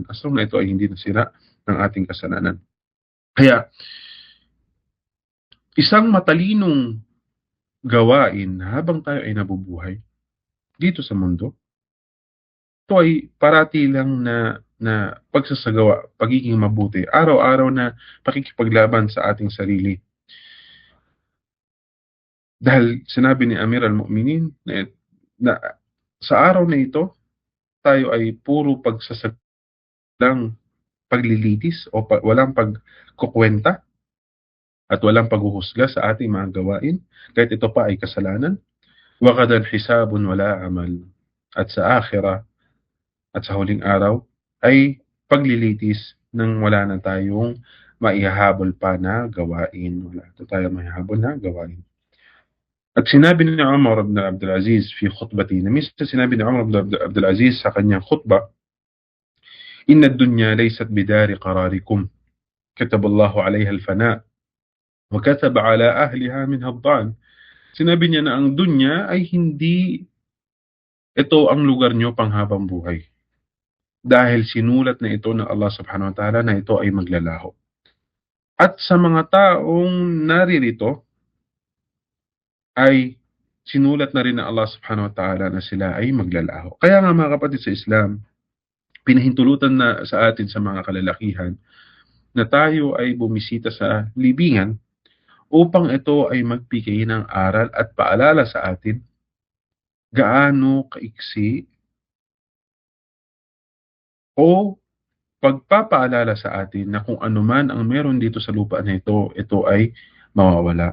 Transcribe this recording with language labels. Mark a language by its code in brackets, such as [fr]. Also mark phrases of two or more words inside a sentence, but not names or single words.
[en] As long [tl] na ito ay hindi nasira ng ating kasalanan. Kaya, isang matalinong gawain habang tayo ay nabubuhay dito sa mundo, ito ay parati lang na pagsasagawa, pagiging mabuti, araw-araw na pakikipaglaban sa ating sarili. Dahil sinabi ni Amir al-Mu'minin na sa araw na ito, tayo ay puro pagsasagalang paglilitis o walang pagkukwenta at walang paghuhusga sa ating mga gawain, kahit ito pa ay kasalanan. [ar] وغدا حساب ولا عمل. [tl] At sa akhira at sa huling araw ay paglilitis nang wala na tayong maihahabol pa na gawain. Wala na tayong maihahabol na gawain. At sinabi ni Umar ibn Abdul Aziz [ar] في خطبته, [tl] na minsan sinabi ni Umar ibn Abdul Aziz sa kanyang khutbah, [ar] إن الدنيا ليست بدار قراركم كتب الله عليها الفناء وكتب على أهلها منها الظعن. [tl] Sinabi niya na ang dunya ay hindi ito ang lugar nyo panghabang buhay. Dahil sinulat na ito ng Allah [ar] سبحانه وتعالى [tl] na ito ay maglalaho. At sa mga taong naririto, ay sinulat na rin ng Allah [ar] سبحانه وتعالى [tl] na sila ay maglalaho. Kaya nga mga kapatid sa Islam, pinahintulutan na sa atin sa mga kalalakihan na tayo ay bumisita sa libingan upang ito ay magbigay ng aral at paalala sa atin gaano kaiksi o pagpapaalala sa atin na kung ano man ang meron dito sa lupa na ito ay mawawala.